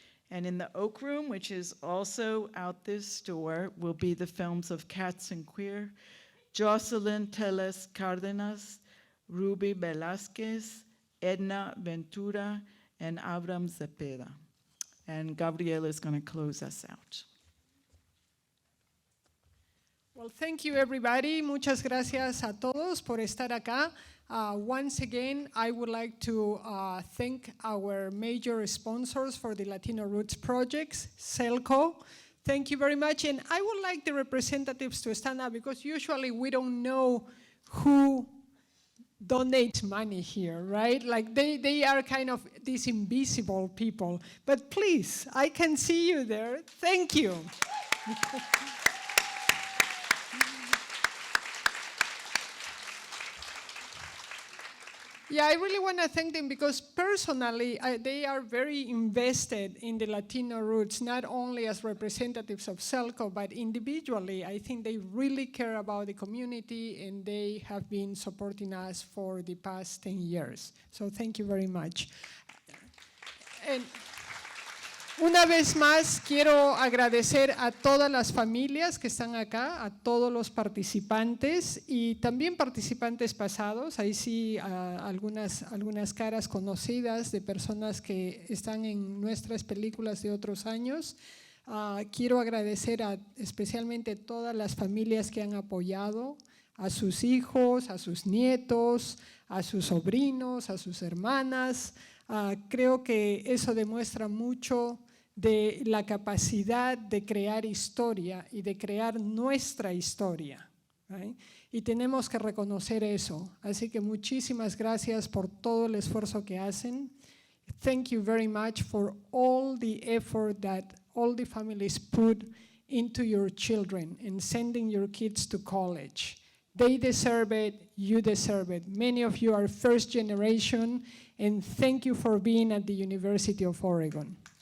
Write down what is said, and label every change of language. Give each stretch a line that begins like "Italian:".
English: And in the Oak Room, which is also out this door, will be the films of Cats and Queer, Jocelyn Teles Cardenas, Ruby Velázquez, Edna Ventura, and Abram Zepeda. And Gabriela is going to close us out. Well, thank you, everybody.
Spanish: Muchas gracias a todos por estar acá.
English: Once again, I would like to thank our major sponsors for the Latino Roots projects, CELCO. Thank you very much. And I would like the representatives to stand up because usually we don't know who donates money here, right? Like they are kind of these invisible people. But please, I can see you there. Thank you. Yeah, I really want to thank them because personally, they are very invested in the Latino roots, not only as representatives of CELCO, but individually. I think they really care about the community and they have been supporting us for the past 10 years. So thank you very much.
Spanish: And una vez más, quiero agradecer a todas las familias que están acá, a todos los participantes y también participantes pasados. Ahí sí, algunas caras conocidas de personas que están en nuestras películas de otros años. Quiero agradecer especialmente a todas las familias que han apoyado, a sus hijos, a sus nietos, a sus sobrinos, a sus hermanas. Creo que eso demuestra mucho de la capacidad de crear historia y de crear nuestra historia. Right? Y tenemos que reconocer eso. Así que muchísimas gracias por todo el esfuerzo que hacen.
English: Thank you very much for all the effort that all the families put into your children and sending your kids to college. They deserve it, you deserve it. Many of you are first generation, and thank you for being at the University of Oregon.